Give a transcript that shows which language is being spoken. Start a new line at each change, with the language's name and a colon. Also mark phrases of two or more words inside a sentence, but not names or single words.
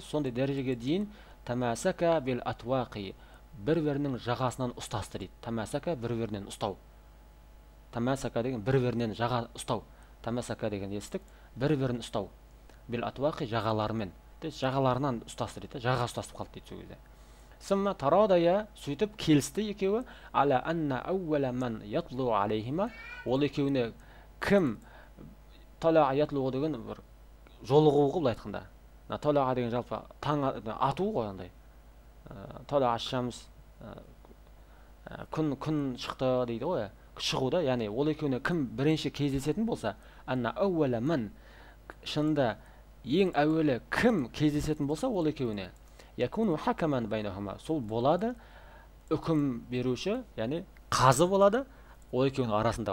Kazakh: Сондай дәрежеге дейін
Arabic: تماسكا بالأطواق,
Kazakh: бір-бірінің жағасынан ұстасты дейді. Тамасака, бір-бірінен ұстау. Тамасака деген бір-бірінен жаға ұстау. Тамасака деген естік, бір-бірін ұстау.
Arabic: بالأطواق,
Kazakh: жағаларымен. Жағаларынан ұстасты дейді. Жаға ұстасып қалды дейді сол кезде.
Arabic: ثم تراضيا,
Kazakh: сөйтіп келісті екеуі.
Arabic: على أن أول من يطلع عليهما,
Kazakh: ол екеуіне кім талаға ятлуғы деген бір жолығуы ғой, былай айтқанда. Талаға деген жалпы таң ату ғой, андай.
Arabic: طلعت الشمس,
Kazakh: күн шықты дейді ғой, шығуда, яғни ол екеуіне кім бірінші кездесетін болса,
Arabic: أن أول من,
Kazakh: шында ең әуелі кім кездесетін болса ол екеуіне,
Arabic: يكون حكما بينهما,
Kazakh: сол болады үкім беруші, яғни қазы болады ол екеуінің арасында.